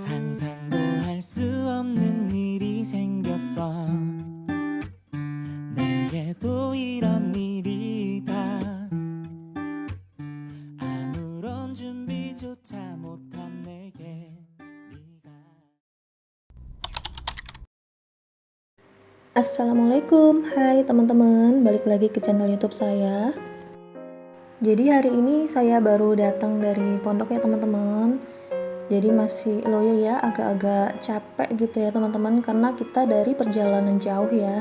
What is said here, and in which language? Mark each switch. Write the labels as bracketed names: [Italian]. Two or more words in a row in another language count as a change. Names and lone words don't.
[Korean] 상상도 할 수 없는 일이 생겼어. 내게도 이런 일이 다 아무런 준비조차 못한 내게 네가. [Indonesian] Assalamualaikum, hai teman-teman, balik lagi ke channel YouTube saya. Jadi hari ini saya baru datang dari pondok ya teman-teman. Jadi masih loyo ya, agak-agak capek gitu ya teman-teman, karena kita dari perjalanan jauh ya.